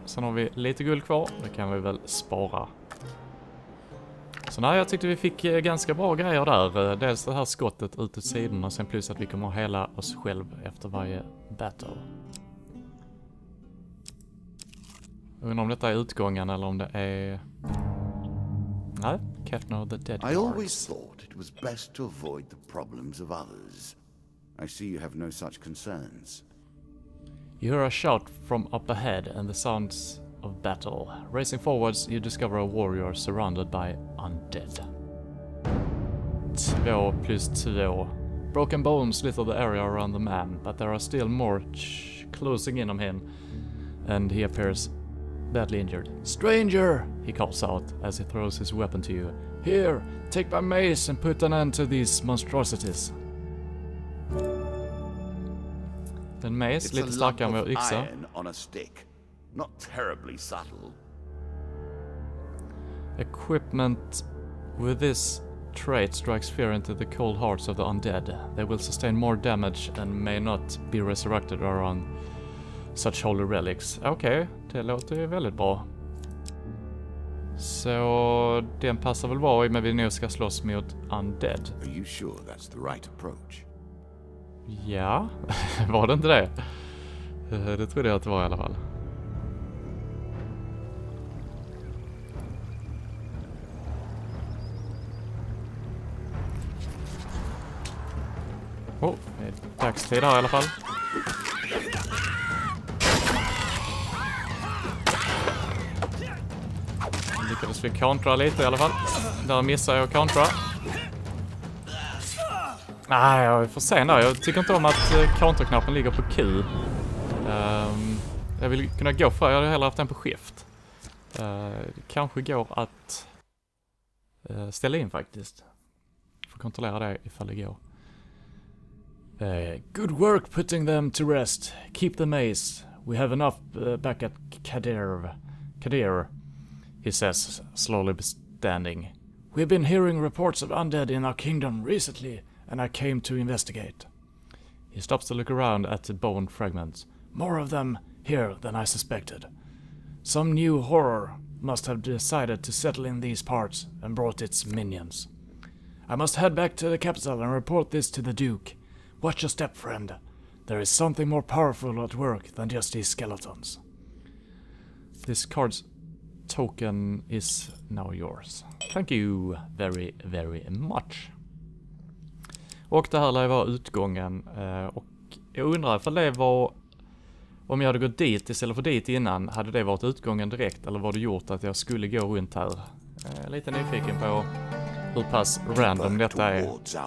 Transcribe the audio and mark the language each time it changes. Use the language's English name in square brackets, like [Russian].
[Swedish] Sen har vi lite guld kvar, det kan vi väl spara. Så nej, jag tyckte vi fick ganska bra grejer där. Dels det här skottet ut till sidan och sen plus att vi kommer att hela oss själv efter varje battle. Jag undrar om detta är utgången eller om det är... nej, Catno the Dead Guards. [English] I always thought it was best to avoid the problems of others. I see you have no such concerns. You hear a shout from up ahead and the sounds of battle. Racing forwards, you discover a warrior surrounded by undead. 2 + 2. Broken bones litter the area around the man, but there are still more closing in on him, and he appears badly injured. Stranger! He calls out as he throws his weapon to you. Here, take my mace and put an end to these monstrosities. [Swedish] Den mace, lite starkare än vår yxa. [English] Not terribly subtle. Equipment with this trait strikes fear into the cold hearts of the undead. They will sustain more damage and may not be resurrected around such holy relics. [Swedish] Okej, det låter ju väldigt bra. Så den passar väl bra i, men vi nu ska slåss mot undead. [English] Are you sure that's the right approach? [Swedish] Ja, var det inte det? Det trodde jag att det var i alla fall. Oh, det är dagstid här i alla fall. Lyckades vi kontra lite i alla fall. Där missar jag kontra. Nej, jag är för sen där. Jag tycker inte om att kontra-knappen ligger på Q. Jag vill kunna gå för. Jag hade hellre haft den på skift. Det kanske går att ställa in faktiskt. Får kontrollera det ifall det går. [English] Good work putting them to rest. Keep them ace. We have enough back at Kadir, he says, slowly standing. We've been hearing reports of undead in our kingdom recently, and I came to investigate. He stops to look around at the bone fragments. More of them here than I suspected. Some new horror must have decided to settle in these parts and brought its minions. I must head back to the capital and report this to the Duke. Watch your step, friend. There is something more powerful at work than just these skeletons. This card's token is now yours. Thank you very, very much. [Swedish] Och det här lär vara utgången. Och jag undrar ifall det var... Om jag hade gått dit istället för dit innan, hade det varit utgången direkt? Eller var det gjort att jag skulle gå runt här? Jag är lite nyfiken på hur pass random detta är.